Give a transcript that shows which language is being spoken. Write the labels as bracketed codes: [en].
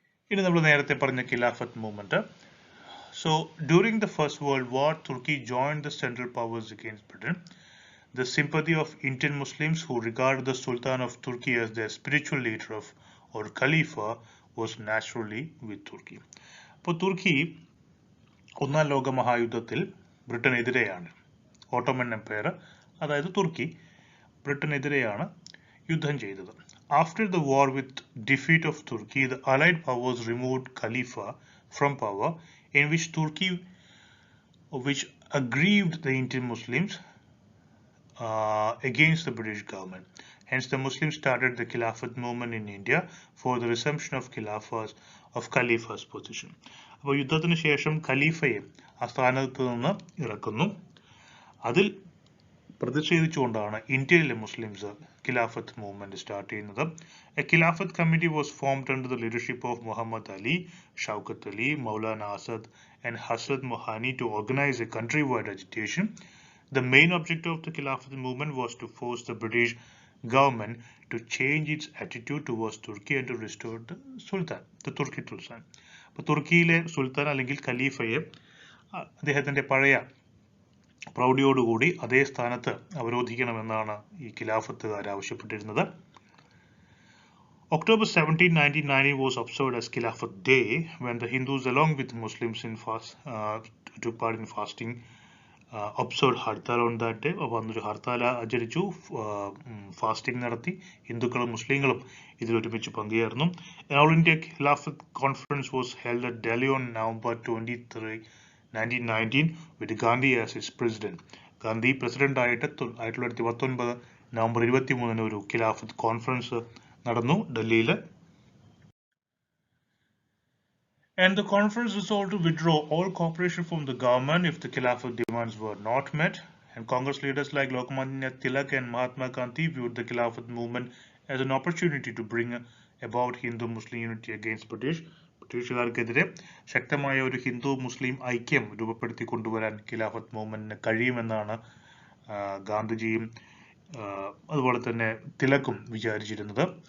[ml] ഇനി നമ്മൾ നേരത്തെ പറഞ്ഞ ഖിലാഫത്ത് movement. [en] So during the First World War, Turkey joined the Central Powers against Britain. The sympathy of Indian Muslims who regarded the Sultan of Turkey as their spiritual leader of or Khalifa was naturally with Turkey. [ml] അപ്പോൾ തുർക്കി ഒന്നാം ലോക മഹായുദ്ധത്തിൽ ബ്രിട്ടനെതിരെയാണ്, Ottoman Empire അതായത് തുർക്കി ബ്രിട്ടനെതിരെയാണ് യുദ്ധം ചെയ്തത്. [en] After the war with defeat of Turkey, the Allied powers removed Khalifa from power, in which Turkey, which aggrieved the Indian Muslims against the British government. Hence, the Muslims started the Khilafat movement in India for the resumption of Khalifa's position. [ml] അപ്പോൾ യുദ്ധത്തിന് ശേഷം ഖലീഫയെ ആ സ്ഥാനത്ത് നിന്ന് ഇറക്കുന്നു. അതിൽ പ്രതിഷേധിച്ചുകൊണ്ടാണ് ഇന്ത്യയിലെ Muslims ഖിലാഫത്ത് movement start ചെയ്യുന്നത്. [en] A Khilafat committee was formed under the leadership of Muhammad Ali, Shaukat Ali, Maulana Azad and Hasrat Mohani to organise a country wide agitation. The main objective of the Khilafat movement was to force the British government to change its attitude towards Turkey and to restore the Sultan, the Turkic Sultan. [ml] അപ്പോൾ തുർക്കിയിലെ സുൽത്താൻ അല്ലെങ്കിൽ ഖലീഫയെ അദ്ദേഹത്തിന്റെ പഴയ പ്രൗഢിയോടുകൂടി അതേ സ്ഥാനത്ത് അവരോധിക്കണമെന്നാണ് ഈ ഖിലാഫത്തുകാർ ആവശ്യപ്പെട്ടിരുന്നത്. [en] October 17, 1990 was observed as Khilafat Day when the Hindus along with Muslims took part in fasting observed hartal on that day. [ml] അപ്പോൾ അന്നൊരു ഹർത്താൽ ആചരിച്ചു, ഫാസ്റ്റിംഗ് നടത്തി. ഹിന്ദുക്കളും മുസ്ലിങ്ങളും ഇതിലൊരുമിച്ച് പങ്കുചേർന്നു. [en] All India Khilafat conference was held at Delhi on November 23, 1919 with Gandhi as his president. [ml] Gandhi president ആയിട്ട് 1919 November 23 ഒരു ഖിലാഫത്ത് conference നടന്നു ഡൽഹിയിൽ. [en] And the conference resolved to withdraw all cooperation from the government if the Khilafat demands were not met. And Congress leaders like Lokmanya Tilak and Mahatma Gandhi viewed the Khilafat movement as an opportunity to bring about Hindu-Muslim unity against British. [ml] ബ്രിട്ടീഷുകാർക്കെതിരെ ശക്തമായ ഒരു ഹിന്ദു മുസ്ലിം ഐക്യം രൂപപ്പെടുത്തി കൊണ്ടുവരാൻ ഖിലാഫത്ത് മൂവ്മെന്റിന് കഴിയുമെന്നാണ് ഗാന്ധിജിയും അതുപോലെ തന്നെ തിലക്കും വിചാരിച്ചിരുന്നത്.